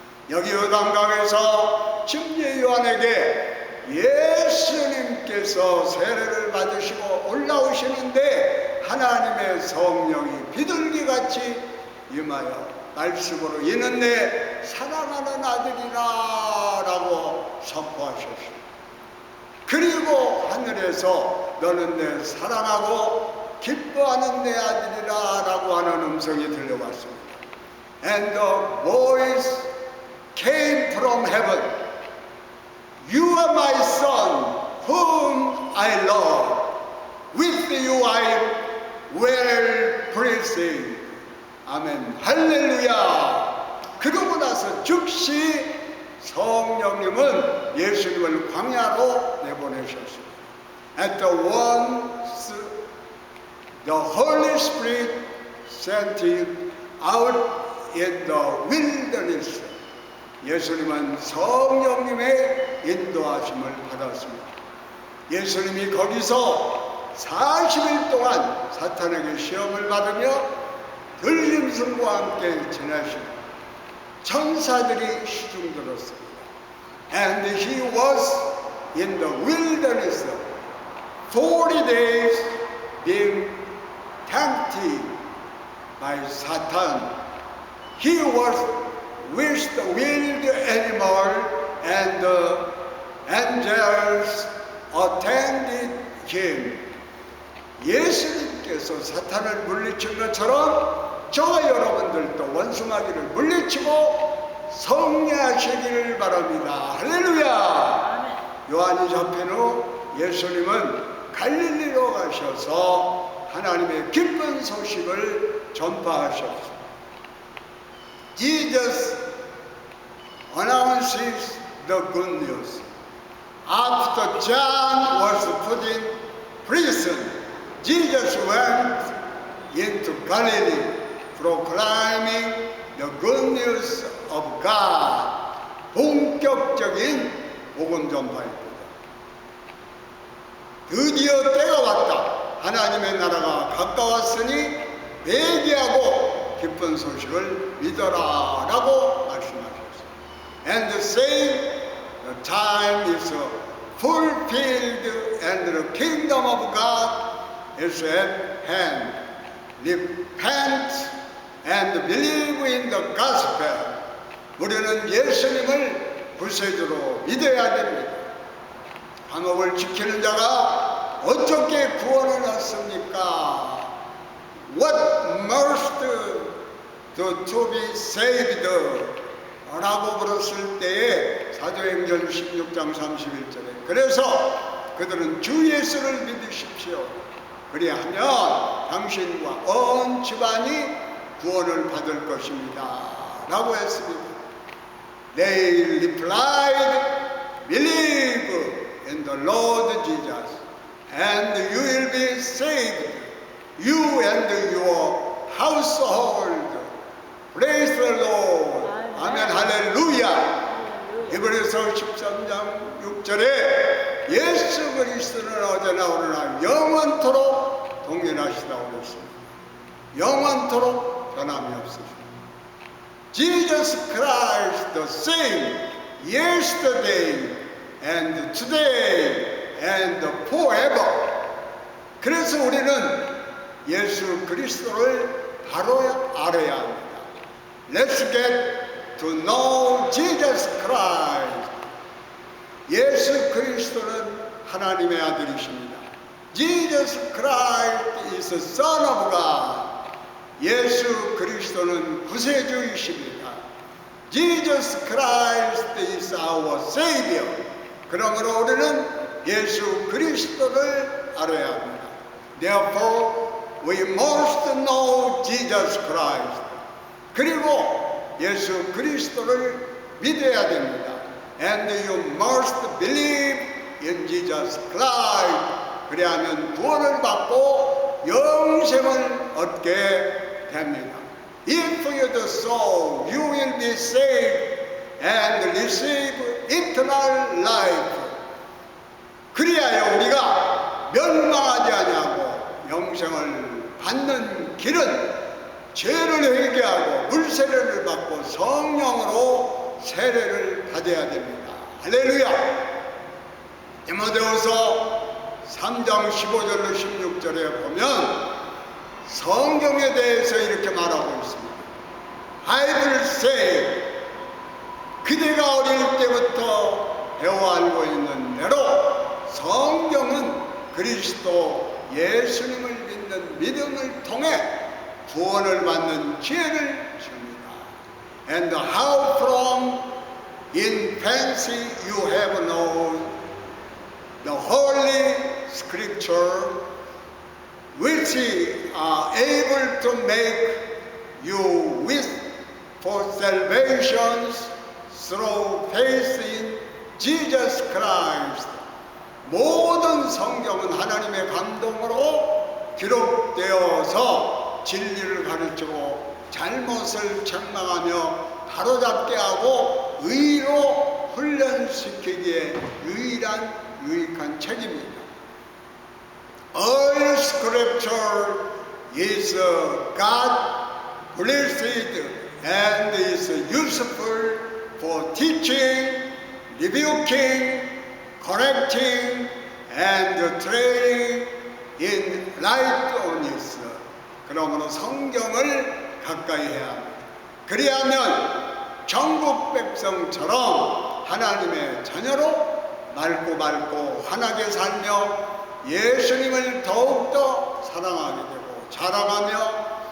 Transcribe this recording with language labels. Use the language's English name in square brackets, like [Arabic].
[Korean] 여기 요단강에서 침례 요한에게 예수님께서 세례를 받으시고 올라오시는데 하나님의 성령이 비둘기같이 임하여 말씀으로 이는 내 사랑하는 아들이라 라고 선포하셨습니다. 그리고 하늘에서 너는 내 사랑하고 기뻐하는 내 아들이라 라고 하는 음성이 들려왔습니다. [English] And the voice came from heaven. You are my son, whom I love. With you I am well pleased. [Korean] 아멘. 할렐루야. 그러고 나서 즉시 성령님은 예수님을 광야로 내보내셨습니다. [English] At the once the Holy Spirit sent him out in the wilderness. [Korean] 예수님은 성령님의 인도하심을 받았습니다. 예수님이 거기서 40일 동안 사탄에게 시험을 받으며 들짐승과 함께 지내시고 천사들이 시중들었습니다. [English] And he was in the wilderness 40 days being tempted by Satan. He was with the wild animal and the angels attended him. [Korean] 예수님께서 사탄을 물리친 것처럼 저와 여러분들도 원수마귀를 물리치고 승리하시기를 바랍니다. 할렐루야. 요한이 잡힌 후 예수님은 갈릴리로 가셔서 하나님의 기쁜 소식을 전파하셨습니다. [English] Jesus announces the good news. After John was put in prison, Jesus went into Galilee proclaiming the good news of God. [Korean] 본격적인 복음 전파입니다. 드디어 때가 왔다. 하나님의 나라가 가까웠으니 회개하고 기쁜 소식을 믿어라 라고 말씀하셨습니다. [English] And saying the time is fulfilled and the kingdom of God is at hand. Repent and believe in the gospel. [Korean] 우리는 예수님을 구세주로 믿어야 됩니다. 방법을 지키는 자가 어떻게 구원을 얻습니까? [English] What must do to be saved? [Korean] 라고 물었을 때에 사도행전 16장 31절에 그래서 그들은 주 예수를 믿으십시오. 그리하면 당신과 온 집안이 구원을 받을 것입니다. 라고 했습니다. [English] They replied, believe in the Lord Jesus and you will be saved, you and your household. Praise the Lord. [Korean] 아멘. 할렐루야. 히브리서 13장 6절에 예수 그리스도는 어제나 오늘나 영원토록 동일하시다고 그랬습니다. 영원토록 변함이 없으십니다. [English] Jesus Christ the same yesterday and today and forever. [Korean] 그래서 우리는 예수 그리스도를 바로 알아야 합니다. [English] Let's get to know Jesus Christ. [Korean] 예수 그리스도는 하나님의 아들이십니다. [English] Jesus Christ is the Son of God. [Korean] 예수 그리스도는 구세주이십니다. [English] Jesus Christ is our Savior. [Korean] 그러므로 우리는 예수 그리스도를 알아야 합니다. [English] Therefore, we must know Jesus Christ. [Korean] 그리고 예수 그리스도를 믿어야 됩니다. [English] And you must believe in Jesus Christ. [Korean] 그래야만 구원을 받고 영생을 얻게 됩니다. [English] If you do so, you will be saved and receive eternal life. [Korean] 그리하여 우리가 멸망하지 아니하고 영생을 받는 길은 죄를 회개하고 물세례를 받고 성령으로 세례를 받아야 됩니다. 할렐루야. 디모데후서 3장 15절로 16절에 보면 성경에 대해서 이렇게 말하고 있습니다. [English] I will say, [Korean] 그대가 어릴 때부터 배워 알고 있는 대로 성경은 그리스도 예수님을 믿는 믿음을 통해 구원을 받는 기회를 줍니다. [English] And how from infancy you have known the Holy Scripture, which are able to make you with for salvation through faith in Jesus Christ. [Korean] 모든 성경은 하나님의 감동으로 기록되어서 진리를 가르치고 잘못을 책망하며 바로잡게 하고 의로 훈련시키기에 유익한 책입니다. [English] All Scripture is God breathed and is useful for teaching, rebuking, correcting, and training in righteousness. [Korean] 그러므로 성경을 가까이 해야 합니다. 그리하면 전국 백성처럼 하나님의 자녀로 맑고 환하게 살며 예수님을 더욱더 사랑하게 되고 자랑하며